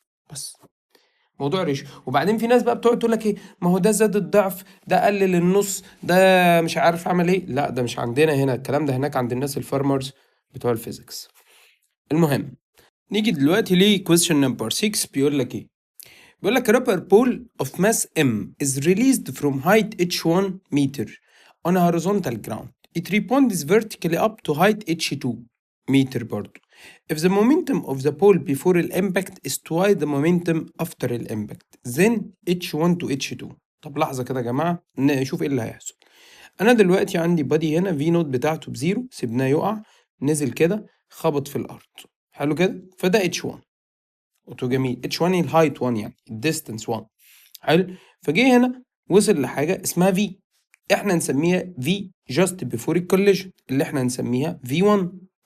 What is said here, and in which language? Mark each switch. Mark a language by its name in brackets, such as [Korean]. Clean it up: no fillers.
[Arabic] بس موضوع ريش. وبعدين في ناس بقى بتقعد تقول لك ايه، ما هو ده زاد الضعف، ده قلل النص، ده مش عارف عمل ايه. لا ده مش عندنا هنا الكلام ده، هناك عند الناس الفارمرز بتوع الفيزيكس. المهم نيجي دلوقتي ليه [English] question number 6. [Arabic] بيقول لك ايه؟ بيقول لك [English] rubber ball of mass m is released from height h1 meter on a horizontal ground. It rebounds vertically up to height h2 meter [Arabic] برضو. [English] If the momentum of the ball before the impact is twice the momentum after the impact, then h1 to h2. [Arabic] طب لحظة كده يا جماعة نشوف ايه اللي هيحصل. أنا دلوقتي عندي بادي هنا في نوت بتاعته بزيرو، سيبناه يقع، نزل كده خبط في الأرض. حلو كده، فده h1. قلت له جميل، اتش 1 الهايت 1 يعني الديستنس 1. حلو. فجه هنا وصل لحاجه اسمها في، احنا نسميها في جاست بيفور الكوليجن اللي احنا نسميها في 1.